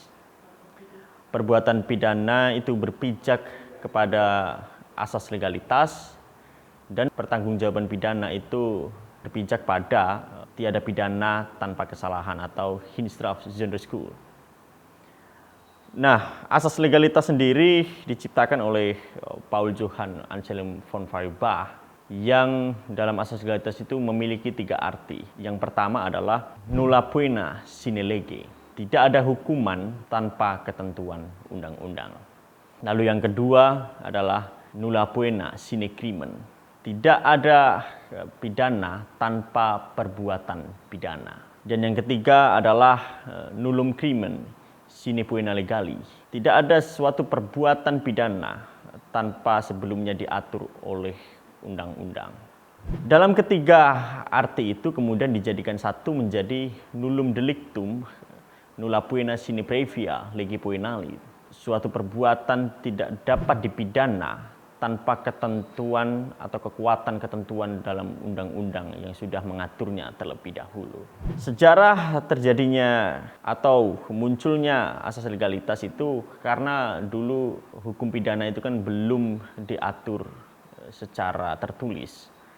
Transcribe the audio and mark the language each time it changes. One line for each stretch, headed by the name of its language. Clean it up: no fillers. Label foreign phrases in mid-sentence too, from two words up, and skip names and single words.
Indonesian: Perbuatan pidana itu berpijak kepada asas legalitas dan pertanggungjawaban pidana itu berpijak pada tiada pidana tanpa kesalahan atau
Dutch: Hinstraf zonder schuld.
Indonesian: Nah, asas legalitas sendiri diciptakan oleh Paul Johann Anselm von Feuerbach yang dalam asas legalitas itu memiliki 3 arti. Yang pertama adalah
Latin: nulla poena sine lege.
Indonesian: Tidak ada hukuman tanpa ketentuan undang-undang. Lalu yang kedua adalah
Latin: nulla poena sine crimen.
Indonesian: Tidak ada pidana tanpa perbuatan pidana. Dan yang ketiga adalah
Latin: nullum crimen sine poena legali.
Indonesian: Tidak ada suatu perbuatan pidana tanpa sebelumnya diatur oleh undang-undang. Dalam ketiga arti itu kemudian dijadikan satu menjadi
Latin: nullum delictum nulla poena sine previa lege poenali.
Indonesian: Suatu perbuatan tidak dapat dipidana tanpa ketentuan atau kekuatan ketentuan dalam undang-undang yang sudah mengaturnya terlebih dahulu. Sejarah terjadinya atau munculnya asas legalitas itu karena dulu hukum pidana itu kan belum diatur secara tertulis.